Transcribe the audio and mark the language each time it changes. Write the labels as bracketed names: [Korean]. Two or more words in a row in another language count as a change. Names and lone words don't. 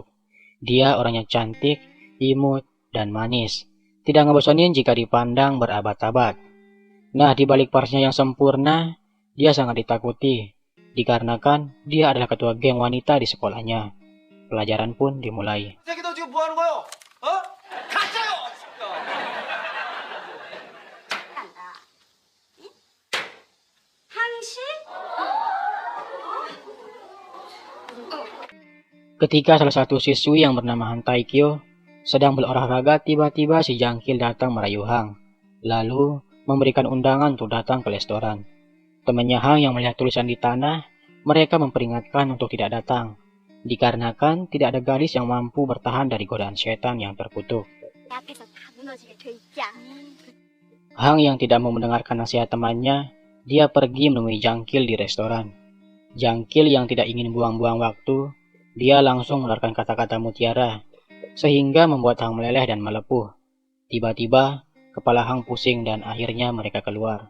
[Indonesian] Dia orangnya cantik, imut, dan manis. Tidak ngebosenin jika dipandang berabad-abad. Nah, di balik parsnya yang sempurna, dia sangat ditakuti. Dikarenakan dia adalah ketua geng wanita di sekolahnya. Pelajaran pun dimulai. [Korean] 새끼 너 지금 뭐 하는 거요? 어? 가짜요! 간다. 응? 항시? [Indonesian] Ketika salah satu siswi yang bernama Han Taekyo sedang berolahraga, tiba-tiba si Jangkil datang merayu Hang, lalu memberikan undangan untuk datang ke restoran. Temannya Hang yang melihat tulisan di tanah, mereka memperingatkan untuk tidak datang, dikarenakan tidak ada gadis yang mampu bertahan dari godaan setan yang terkutuk. [Korean] 내 앞에서 다 무너지게 돼 있자. [Indonesian] Hang yang tidak mau mendengarkan nasihat temannya, dia pergi menemui Jangkil di restoran. Jangkil yang tidak ingin buang-buang waktu, dia langsung mengeluarkan kata-kata mutiara, sehingga membuat Hang meleleh dan melepuh. Tiba-tiba, kepala Hang pusing dan akhirnya mereka keluar.